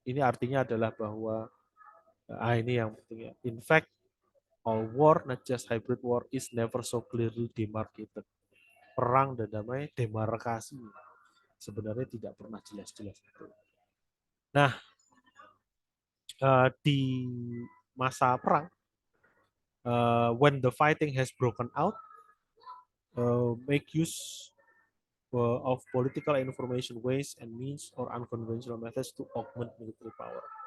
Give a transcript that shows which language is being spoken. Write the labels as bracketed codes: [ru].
[id] Ini artinya adalah bahwa ini yang penting ya. [en] In fact, all war, not just hybrid war, is never so clearly demarcated. [id] Perang dan damai, demarkasi sebenarnya tidak pernah jelas-jelas. Nah, di masa perang, [en] when the fighting has broken out, make use of political information ways and means or unconventional methods to augment military power.